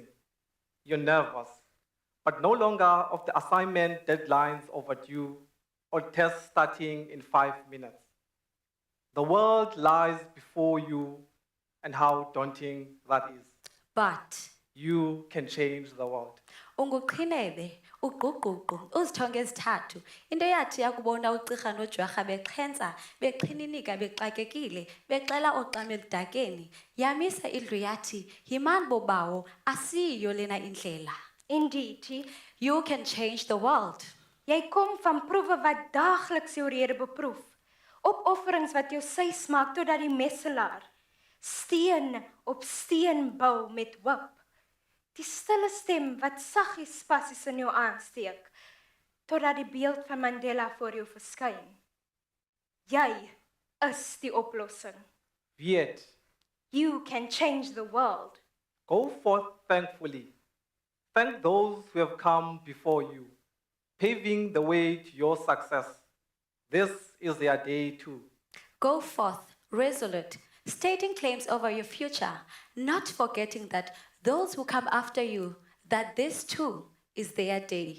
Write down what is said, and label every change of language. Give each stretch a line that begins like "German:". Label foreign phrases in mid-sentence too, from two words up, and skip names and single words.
English: You're nervous, but no longer of the assignment deadlines overdue or tests starting in 5 minutes. The world lies before you and how daunting that is. But You can change the world.
Xhosa: unguqhinebe, uguququ, uzithonge ezithathu. Into yathi yakubona ugqirha nojwarha bexhensa, bexhininika, bexakekile, bexela oqame eludakeni. Yamisa indlu yathi, yimani bobawo, asiyo lena indlela.
English: Indeed, You can change the world.
Afrikaans: jy kom van proewe wat daagliks jou rede beproef. Opofferings wat jou sys maak totdat die messelaar steen op steen bou met hoop. Die stille stem wat saggies passies in jou aansteek totdat die beeld van Mandela voor jou verskyn. Jy is die oplossing.
English: Yet, You can change the world. go forth thankfully. Thank those who have come before you, paving the way to your success. This is their day too. Go forth, resolute, stating claims over your future, not forgetting that those who come after you, that this too is their day.